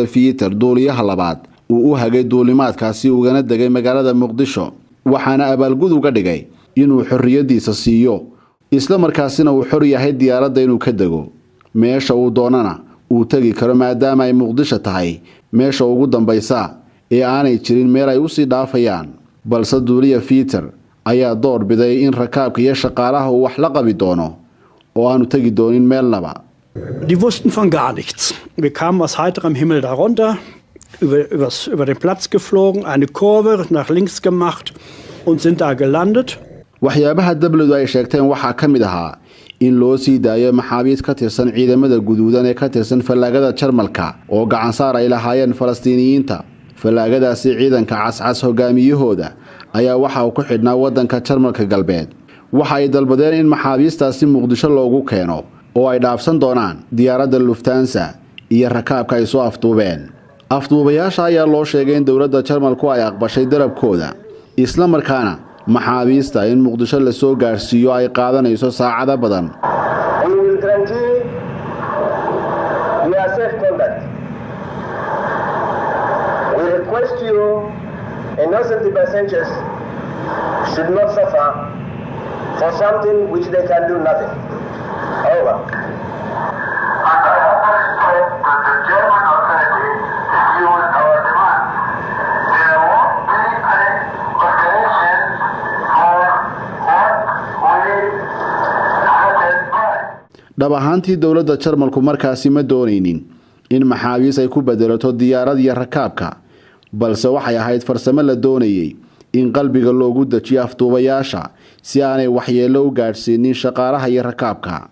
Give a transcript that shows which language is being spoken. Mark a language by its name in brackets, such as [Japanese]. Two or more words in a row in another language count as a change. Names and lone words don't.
[Somali] Peter duuliyaha labaad uu u hagay duulimaadkaasi ugana degay magaalada Muqdisho waxaana abaalgud uga dhigay inuu xorriyadiisa siiyo isla markaasina uu xor yahay diyaaradda inuu ka dego meesha uu doonana uu tagi karo maadaama ay Muqdisho tahay meesha ugu dambaysa ee aanay jirin meel ay u sii dhaafayaan balse duuliyaha Peter ayaa door biday in rakaabka iyo shaqaalaha uu wax la qabi doono oo aanu tagi doonin meelnaba [German] Die wussten von gar nichts. Wir kamen aus heiterem Himmel darunter, über den Platz geflogen, eine Kurve nach links gemacht und sind da gelandet. [Somali] waxyaabaha dabladu ay sheegteen waxa ka mid ahaa in loo sii daayo maxaabiis ka tirsan ciidamada guduudan ee ka tirsan fallaagada Jarmalka oo gacan saar ay lahaayeen Falastiiniyiinta. fallaagadaasi ciidanka cascas hogaamiyahooda ayaa waxa uu ku xidhnaa wadanka Jarmalka galbeed. waxa ay dalbadeen in maxaabiistaasi Muqdisho loogu keeno oo ay dhaafsan doonaan diyaaradda Lufthansa iyo rakaabka ay soo afduubeen. afduubayaasha ayaa loo sheegay in dowladda Jarmalku ay aqbashay dalabkooda, isla markaana maxaabiista in Muqdisho la soo gaarsiiyo ay qaadanayso saacado badan. [English] Innocent passengers should not suffer for something which they can do nothing. Over. And I understand that the German authorities refused our demand. There won't be any operations for what we started by. [Somali] dhab ahaantii dowladda Jarmalku markaasi ma doonaynin in maxaabiis ay ku bedelato diyaarad iyo rakaabka, balse waxay ahayd farsamo la doonayay in qalbiga loogu dajiyo afduubayaasha si aanay waxyeello u gaarsiinin shaqaalaha iyo rakaabka.